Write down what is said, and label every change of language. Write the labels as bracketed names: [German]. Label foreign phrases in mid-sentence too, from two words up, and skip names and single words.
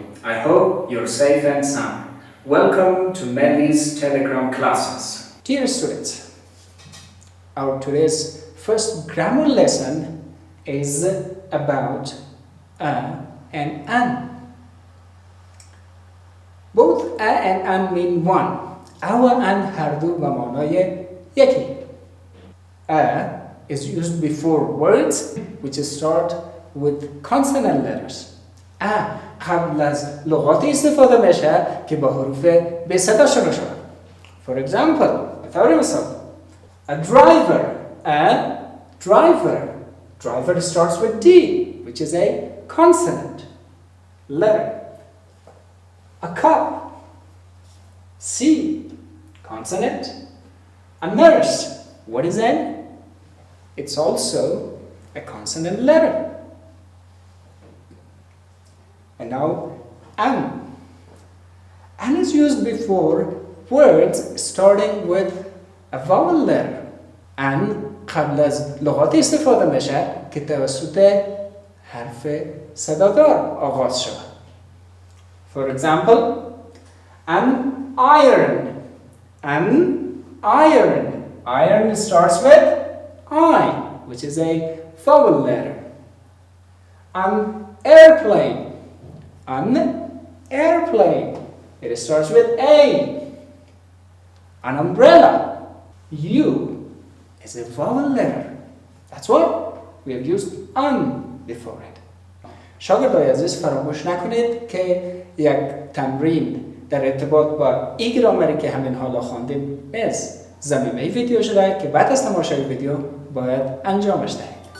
[English] I hope you're safe and sound. Welcome to Melly's Telegram classes. Dear students, our today's first grammar lesson is about a and an. Both a and an mean one. A and [Persian] هر دو به معنای یکی. [English] A is used before words which start with consonant letters. [Persian] A قبل از لغاتی استفاده میشه که با حروف به صدا شروع شده. [English] For example, مثال a driver starts with D, which is a consonant letter. A cup, C, consonant. A nurse, what is N? It's also a consonant letter. And now an. An is used before words starting with a vowel letter. [Persian] an قبل از لغاتی استفاده میشه که توسط حرف صدادار آغاز شود. [English] For example, an iron. Iron starts with I, which is a vowel letter. An airplane. It starts with A. An umbrella. U is a vowel letter. That's why we have used an before it. [Persian] شاگردای عزیز فراموش نکنید که یک تمرین در ارتباط با ای گرامری که همین حالا خواندیم از زمینه ویدیو شده که بعد از تماشای ویدیو باید انجامش دهید.